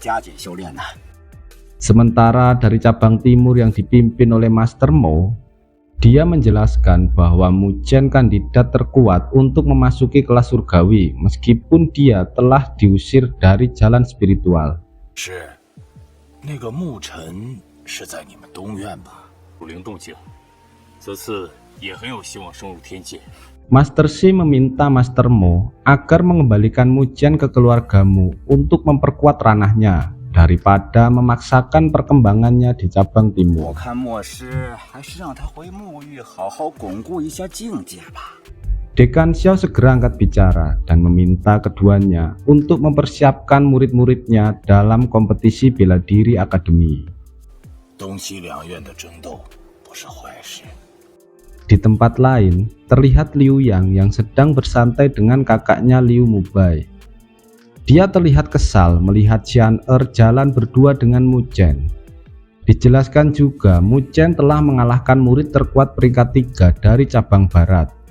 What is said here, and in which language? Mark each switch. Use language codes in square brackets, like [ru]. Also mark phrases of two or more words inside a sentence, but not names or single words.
[id] Sementara dari cabang timur yang dipimpin oleh Master Mo, Dia menjelaskan bahwa Mu Chen kandidat terkuat untuk memasuki kelas surgawi meskipun dia telah diusir dari jalan spiritual. [zh] 是，那个牧尘是在你们东院吧？入灵动静，此次也很有希望升入天界。 [id] Master Shi meminta Master Mo agar mengembalikan Mu Chen ke keluargamu untuk memperkuat ranahnya daripada memaksakan perkembangannya di cabang [zh] 我 [id] timur. [zh] 看莫师还是让他回沐浴，好好巩固一下境界吧。 [id] Dekan Xiao segera angkat bicara dan meminta keduanya untuk mempersiapkan murid-muridnya dalam kompetisi bela diri akademi. [zh] 东西两院的争斗不是坏事。 [id] Di tempat lain, terlihat Liu Yang yang sedang bersantai dengan kakaknya Liu Mubai. Dia terlihat kesal melihat Xian'er jalan berdua dengan Mu Chen. Dijelaskan juga Mu Chen telah mengalahkan murid terkuat peringkat 3 dari cabang barat.